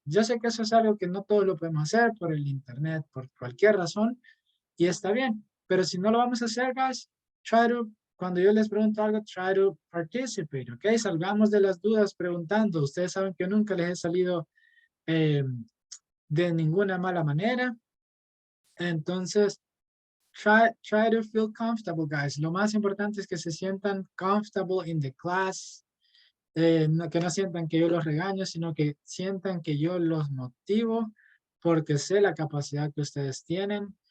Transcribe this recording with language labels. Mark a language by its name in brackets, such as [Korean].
[Spanish] Yo sé que eso es algo que no todos lo podemos hacer por el internet, por cualquier razón, y está bien. Pero si no lo vamos a hacer, [English] guys, [Spanish] cuando yo les pregunto algo, [English] try to participate, [Spanish] ¿ok? Salgamos de las dudas preguntando. Ustedes saben que nunca les he salido de ninguna mala manera. Entonces, [English] try to feel comfortable, guys. [Spanish] Lo más importante es que se sientan [English] comfortable in the class. [Spanish] Que no sientan que yo los regaño, sino que sientan que yo los motivo porque sé la capacidad que ustedes tienen.